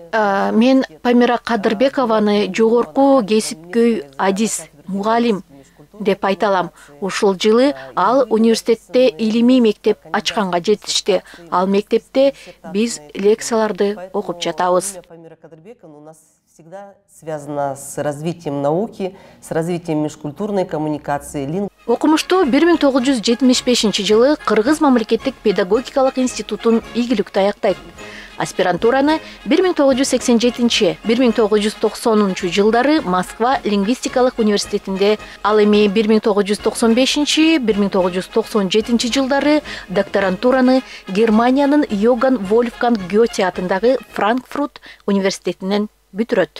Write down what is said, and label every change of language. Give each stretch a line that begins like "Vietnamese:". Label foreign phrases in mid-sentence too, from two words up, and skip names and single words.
Kyrgyz: Мен Памира Кадырбекованы жогорку кесипкөй адис, мугалим деп айталам. Ушул жылы ал университетте илимий мектеп ачканга жетишти. Ал мектепте биз лекцияларды окуп жатабыз.
Russian: Памира Кадырбековна у нас всегда связана с развитием науки, с развитием межкультурной коммуникации.
Kyrgyz: Окумушту 1975 жылы Кыргыз мамлекеттик педагогикалык институтун ийгиликтүү аяктайт. Аспирантураны 1987-1990 жылдары Москва лингвистикалык университетинде, ал эми 1995-1997 жылдары докторантураны Германиянын Йоган Вольфганг Гёте атындагы Франкфурт университетинен бүтүрөт.